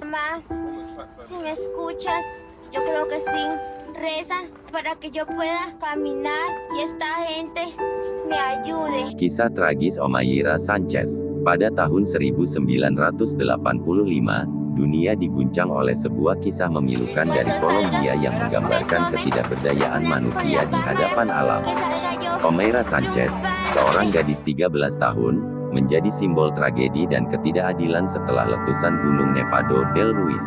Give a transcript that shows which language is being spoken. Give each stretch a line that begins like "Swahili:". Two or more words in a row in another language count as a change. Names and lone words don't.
Spanish: Mamá, si me escuchas, yo creo que sí rezan para que yo pueda caminar y esta gente me ayude.
Indonesian: Kisah tragis Omaira Sanchez. Pada tahun 1985, dunia diguncang oleh sebuah kisah memilukan dari Kolombia yang menggambarkan ketidakberdayaan manusia di hadapan alam. Omaira Sanchez, seorang gadis 13 tahun, menjadi simbol tragedi dan ketidakadilan setelah letusan Gunung Nevado del Ruiz.